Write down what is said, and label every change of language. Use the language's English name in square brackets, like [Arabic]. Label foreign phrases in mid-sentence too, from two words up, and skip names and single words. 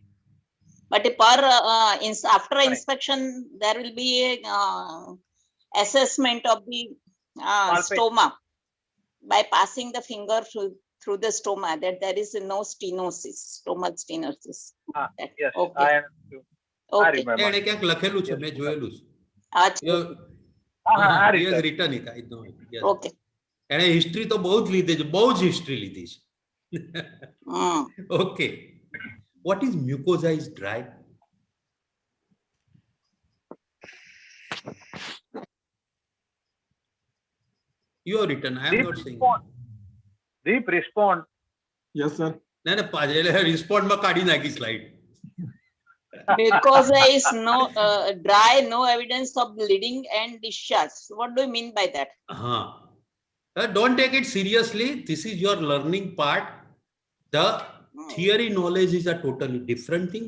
[English] But after inspection, there will be assessment of the Palpate. stoma by passing the finger through the stoma, that there is no stenosis, stomal stenosis. Ah, That- yes, okay. I understood. I Okay. remember. [Gujarati] એને ક્યાંક લખેલું છે, [English] Yes. [Gujarati] મેં જોયેલું છે. Achha. [English] I He has returned. written it, I know it. Yes. Okay. [Gujarati] એણે history તો બહુ જ લીધી છે, બહુ જ history લીધી છે. Mm. [English] Okay. What is mucosa is dry? You have written, I am Deep not saying. respond. Deep respond. Yes, sir. [Gujarati] ના ના પાછળ respond માં કાઢી નાખી slide. [English] Because there is no dry, no evidence of bleeding and discharge. What do you mean by that? Don't take it seriously. This is your learning part. The theory knowledge is a totally different thing.